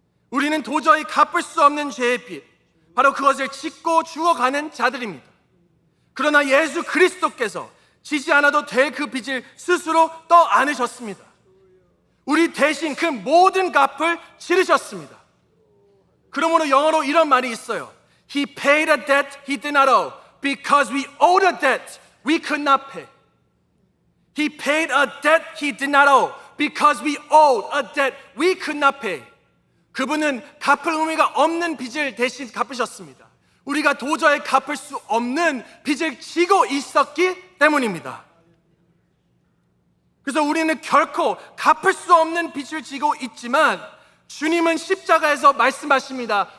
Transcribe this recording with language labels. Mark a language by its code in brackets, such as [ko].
[ko] 우리는 도저히 갚을 수 없는 죄의 빚, 바로 그것을 짓고 죽어가는 자들입니다. 그러나 예수 그리스도께서 지지 않아도 될 그 빚을 스스로 떠안으셨습니다. 우리 대신 그 모든 값을 치르셨습니다. 그러므로 영어로 이런 말이 있어요. [en] He paid a debt he did not owe because we owed a debt we could not pay. He paid a debt he did not owe because we owed a debt we could not pay. [ko] 그분은 갚을 의미가 없는 빚을 대신 갚으셨습니다. 우리가 도저히 갚을 수 없는 빚을 지고 있었기 때문입니다. 그래서 우리는 결코 갚을 수 없는 빚을 지고 있지만 주님은 십자가에서 말씀하십니다.